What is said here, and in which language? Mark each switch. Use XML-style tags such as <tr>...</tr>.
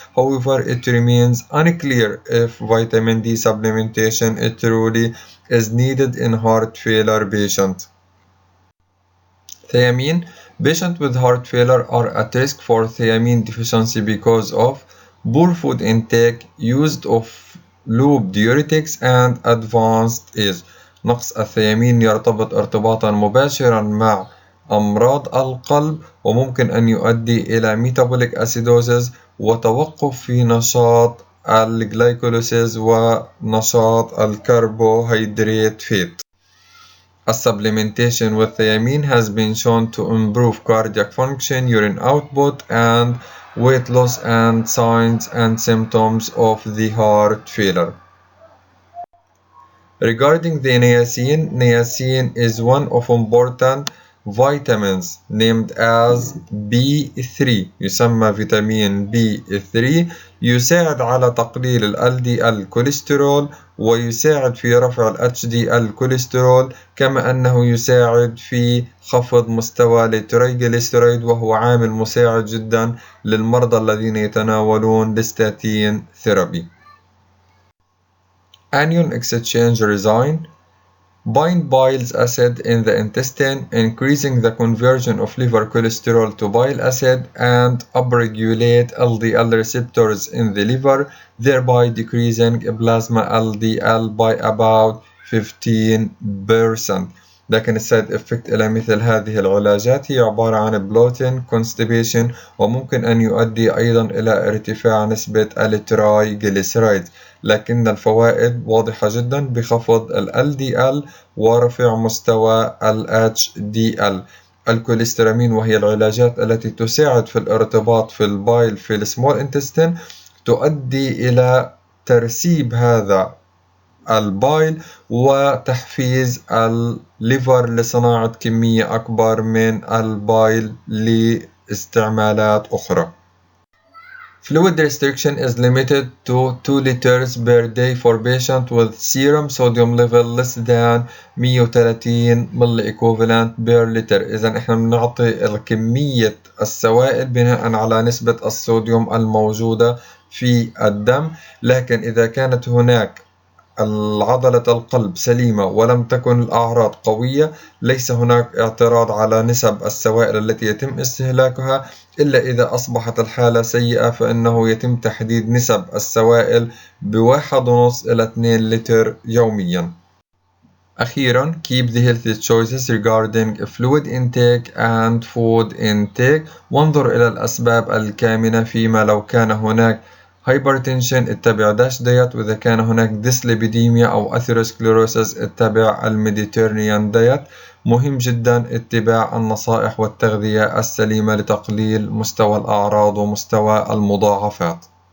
<en>However, it remains unclear if vitamin D supplementation truly is needed in heart failure patients. Thiamine. Patients with heart failure are at risk for thiamine deficiency because of poor food intake, use of loop diuretics, and advanced age.</en> <ar>نقص الثيامين يرتبط ارتباطا مباشرا مع أمراض القلب، وممكن أن يؤدي إلى</ar> <en>metabolic acidosis</en> <ar>وتوقف في نشاط الجلايكوليسيس ونشاط الكربوهيدرات فات.</ar> <en>A supplementation with thiamine has been shown to improve cardiac function, urine output, and weight loss and signs and symptoms of the heart failure. Regarding the niacin, niacin is one of important vitamins named as B3.</en> <ar>يسمى فيتامين B3. يساعد على تقليل ال LDL كوليسترول، ويساعد في رفع ال HDL كوليسترول، كما أنه يساعد في خفض مستوى التريجليسيرايد، وهو عامل مساعد جدا للمرضى الذين يتناولون الستاتين ثيرابي.</ar> <en>Anion exchange resin bind bile acid in the intestine, increasing the conversion of liver cholesterol to bile acid, and upregulate LDL receptors in the liver, thereby decreasing plasma LDL by about 15%.</en> <ar>لكن السايد افكت إلى مثل هذه العلاجات هي عبارة عن</ar> <en>bloating, constipation،</en> <ar>وممكن أن يؤدي أيضا إلى ارتفاع نسبة الترايجليسيرايد، لكن الفوائد واضحة جدا بخفض ال LDL ورفع مستوى ال HDL. الكوليسترامين وهي العلاجات التي تساعد في الارتباط في البايل في السمول انتستين تؤدي إلى ترسيب هذا البايل وتحفيز الليفر لصناعة كمية أكبر من البايل لاستعمالات أخرى.</ar> <en>Fluid restriction is limited to 2 liters per day for patients with serum sodium level less than 130 milli equivalent per liter.</en> <ar>إذا إحنا بنعطي كمية السوائل بناء على نسبة الصوديوم الموجودة في الدم، لكن إذا كانت هناك عضلة القلب سليمة ولم تكن الأعراض قوية ليس هناك اعتراض على نسب السوائل التي يتم استهلاكها، إلا إذا أصبحت الحالة سيئة فإنه يتم تحديد نسب السوائل ب1.5 إلى 2 لتر يوميا. أخيرا</ar> <en>keep the healthy choices regarding fluid intake and food intake.</en> <ar>وانظر إلى الأسباب الكامنة فيما لو كان هناك هايبرتنشن اتبع داش دايت، وإذا كان هناك ديسليبيديميا أو أثيروسكليروسيس اتبع الميديترينيان دايت. مهم جدا اتباع النصائح والتغذية السليمة لتقليل مستوى الأعراض ومستوى المضاعفات.</ar>